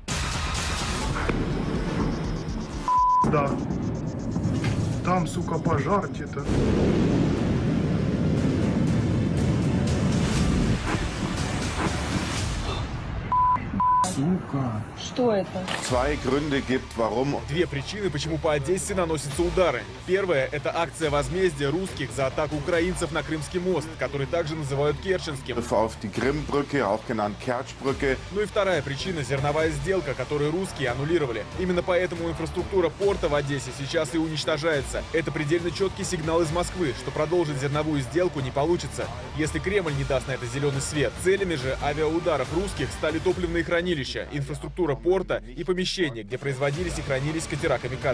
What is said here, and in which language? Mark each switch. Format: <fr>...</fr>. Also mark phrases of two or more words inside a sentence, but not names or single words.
<ru>Да. Там, сука, пожар где-то. Сука. Что это?</ru> <de>Zwei Gründe gibt, warum.</de> <ru>Две причины, почему по Одессе наносятся удары. Первая – это акция возмездия русских за атаку украинцев на Крымский мост, который также называют Керченским.</ru> <de>Auf die Krimbrücke, auch genannt Kerchbrücke.</de> <ru>Ну и вторая причина – зерновая сделка, которую русские аннулировали. Именно поэтому инфраструктура порта в Одессе сейчас и уничтожается. Это предельно четкий сигнал из Москвы, что продолжить зерновую сделку не получится, если Кремль не даст на это зеленый свет. Целями же авиаударов русских стали топливные хранилища, инфраструктура порта и помещения, где производились и хранились катера «Камикадзе».</ru>